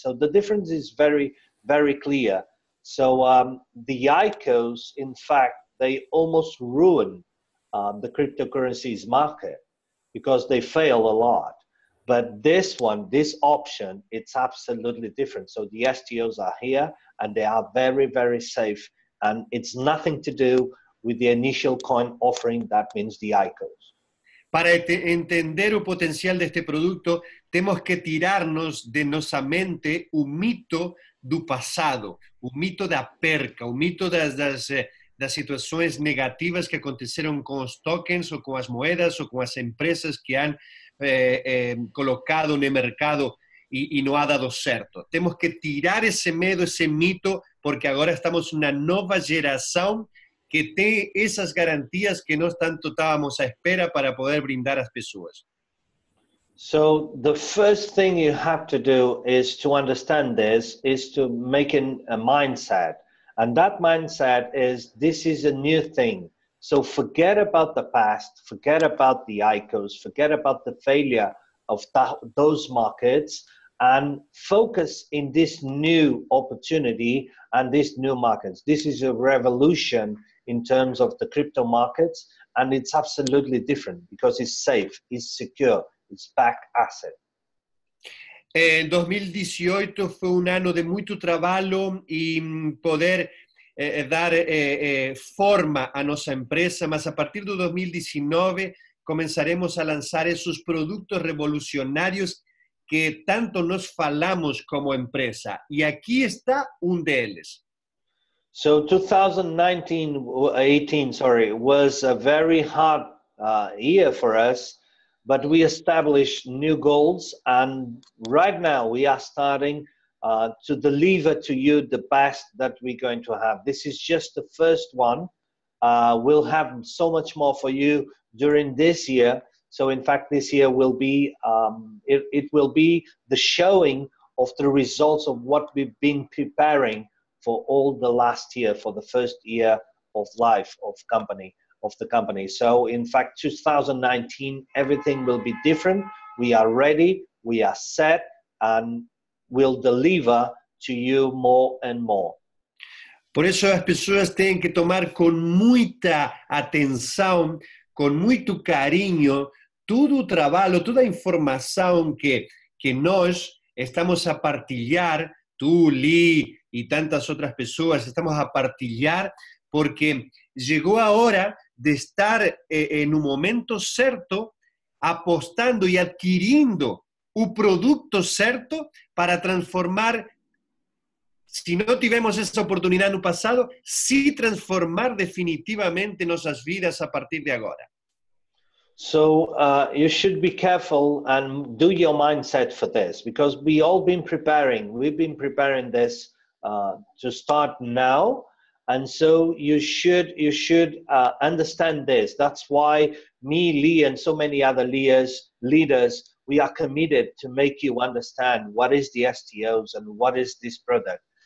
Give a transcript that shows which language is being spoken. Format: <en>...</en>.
<en>So the difference is very, very clear. So the ICOs, in fact, they almost ruin the cryptocurrencies market because they fail a lot. But this one, this option, it's absolutely different. So the STOs are here and they are very, very safe. And it's nothing to do with the initial coin offering, that means the ICOs.</en> <pt>Para entender o potencial deste produto, temos que tirarnos de nossa mente o mito do passado, o mito da perca, o mito das situações negativas que aconteceram com os tokens ou com as moedas ou com as empresas que han colocado no mercado e não ha dado certo. Temos que tirar esse medo, esse mito, porque agora estamos numa nova geração que tenha essas garantias que nós tanto estávamos à espera para poder brindar às pessoas.</pt> <en>So the first thing you have to do is to understand this, is to make a mindset. And that mindset is, this is a new thing. So forget about the past, forget about the ICOs, forget about the failure of those markets, and focus in this new opportunity and these new markets. This is a revolution in terms of the crypto markets, and it's absolutely different because it's safe, it's secure, it's back asset.</en> <pt>2018 foi um ano de muito trabalho e poder dar forma à nossa empresa, mas a partir do 2019 começaremos a lançar esses produtos revolucionários que tanto nós falamos como empresa. E aqui está um deles.</pt> <en>So 2018 was a very hard year for us, but we established new goals, and right now we are starting to deliver to you the best that we're going to have. This is just the first one. We'll have so much more for you during this year. So in fact, this year will be, it will be the showing of the results of what we've been preparing for all the last year, for the first year of life of the company. So in fact, 2019, everything will be different. We are ready, we are set, and we'll deliver to you more and more.</en> <pt>Por isso as pessoas têm que tomar com muita atenção, com muito carinho, todo o trabalho, toda a informação que nós estamos a partilhar, tu, Lee e tantas outras pessoas, estamos a partilhar, porque chegou a hora de estar no momento certo, apostando e adquirindo o produto certo para transformar, se não tivemos essa oportunidade no passado, se transformar definitivamente nossas vidas a partir de agora.</pt> <en>So you should be careful and do your mindset for this, because we've been preparing this to start now. And so you should understand this. That's why me, Lee, and so many other leaders, we are committed to make you understand what is the STOs and what is this product.</en>